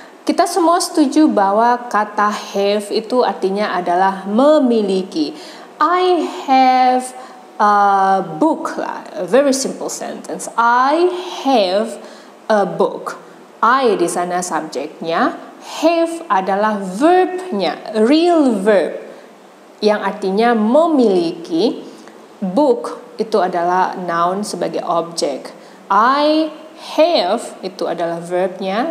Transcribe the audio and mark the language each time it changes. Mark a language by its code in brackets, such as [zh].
[id] Kita semua setuju bahwa kata have itu artinya adalah memiliki. [en] I have a book lah, a very simple sentence. I have a book. [id] I di sana subjeknya, have adalah verbnya, real verb yang artinya memiliki. Book itu adalah noun sebagai objek. I have itu adalah verbnya.